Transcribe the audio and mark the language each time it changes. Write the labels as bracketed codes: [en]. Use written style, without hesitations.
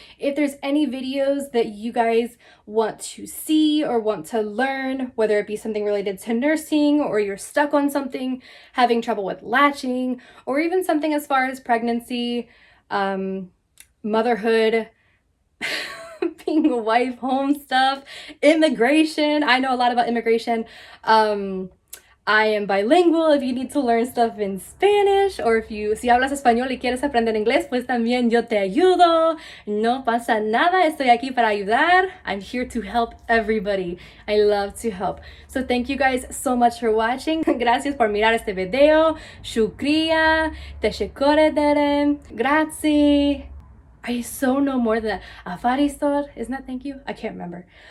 [en] If there's any videos that you guys want to see or want to learn, whether it be something related to nursing, or you're stuck on something, having trouble with latching, or even something as far as pregnancy, motherhood, being a wife, home stuff, immigration. I know a lot about immigration. I am bilingual. [es] If you need to learn stuff in Spanish, or si hablas español y quieres aprender inglés, pues también yo te ayudo. No pasa nada. Estoy aquí para ayudar. [en] I'm here to help everybody. I love to help. So thank you guys so much for watching. [es] Gracias por mirar este video. Shukriya. [en] Teshekore dere. Grazie. I so know more than that. Afaristor, isn't that thank you? I can't remember.